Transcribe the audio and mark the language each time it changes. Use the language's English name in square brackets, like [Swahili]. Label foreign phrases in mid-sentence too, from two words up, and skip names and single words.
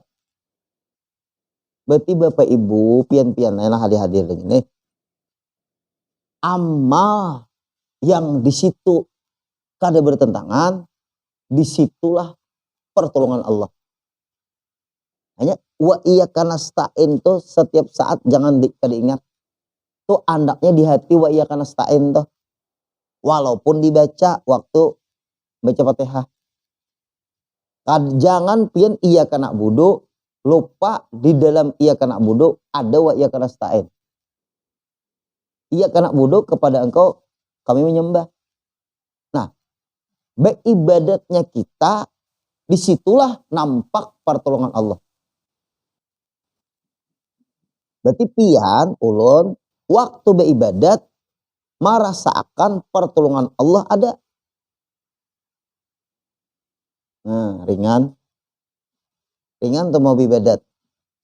[Banjar] Berarti Bapak Ibu pian-pian enak hadir-hadir ini. Amal yang di situ kada bertentangan, disitulah pertolongan Allah. Hanya [Arabic] وإياك نستعين [Banjar] tuh setiap saat jangan kada ingat. Tuh andaknya di hati [Arabic] وإياك نستعين [Banjar] tuh. Walaupun dibaca waktu baca Fatihah. Jangan pian [Arabic] إياك نعبد [Banjar] lupa di dalam [Arabic] إياك نعبد [Banjar] ada [Arabic] وإياك نستعين. إياك نعبد [Banjar] kepada engkau kami menyembah. Nah, beribadatnya kita, disitulah nampak pertolongan Allah. Berarti pian, ulun, waktu beribadat, merasakan pertolongan Allah ada. Nah, ringan tuh mau beribadat.